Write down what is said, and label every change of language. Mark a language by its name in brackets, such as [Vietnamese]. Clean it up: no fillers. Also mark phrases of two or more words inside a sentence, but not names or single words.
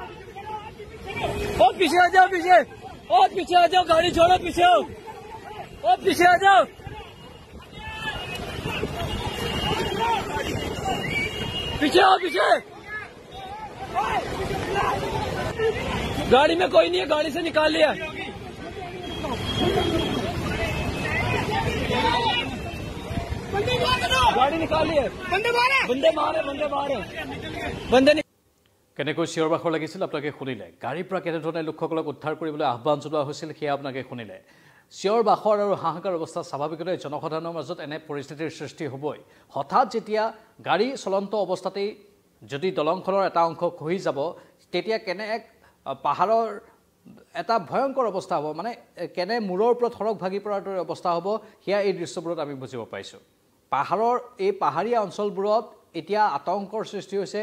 [Hindi] और पीछे आ जाओ पीछे आ जाओ गाड़ी छोड़ो पीछे आओ और पीछे आ जाओ पीछे गाड़ी में कोई नहीं है गाड़ी से निकाल लिया गाड़ी निकाल लिया बंदे [Assamese] কেনেকৈ চিঞৰ-বাখৰ লাগিছিল আপোনালোকে শুনিলে গাড়ীৰ পৰা কেনেধৰণে লোকসকলক উদ্ধাৰ কৰিবলৈ আহ্বান জনোৱা হৈছিল সেয়া আপোনালোকে শুনিলে চিঞৰ-বাখৰ আৰু হাহাকাৰ অৱস্থা স্বাভাৱিকতে জনসাধাৰণৰ মাজত এনে পৰিস্থিতিৰ সৃষ্টি হ'বই হঠাৎ যেতিয়া গাড়ী চলন্ত অৱস্থাতেই যদি দলংখনৰ এটা অংশ খহি যাব তেতিয়া কেনে এক পাহাৰৰ এটা ভয়ংকৰ অৱস্থা হ'ব মানে কেনে মূৰৰ ওপৰত সৰক ভাগি পৰাৰ দৰে অৱস্থা হ'ব সেয়া এই দৃশ্যবোৰত আমি বুজিব পাইছো পাহাৰৰ এই পাহাৰীয়া অঞ্চলবোৰত এতিয়া আতংকৰ সৃষ্টি হৈছে